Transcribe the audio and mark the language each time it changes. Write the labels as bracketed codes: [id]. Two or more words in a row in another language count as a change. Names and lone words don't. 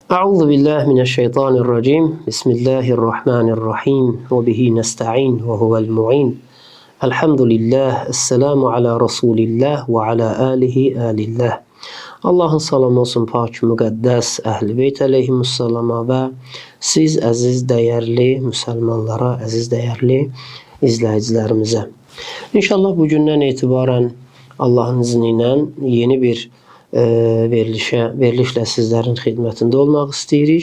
[ar] أعوذ بالله من الشيطان الرجيم. بسم الله الرحمن الرحيم. وبه نستعين وهو المعين. الحمد لله. والسلام على رسول الله وعلى آله آل الله. [az] Allahın salamı olsun pak müqəddəs Əhl-i Beyt əleyhimussalama və siz əziz, dəyərli müsəlmanlara, əziz, dəyərli izləyicilərimizə. İnşallah bugündən etibarən Allahın izni ilə yeni bir verilişlə sizlərin xidmətində olmaq istəyirik.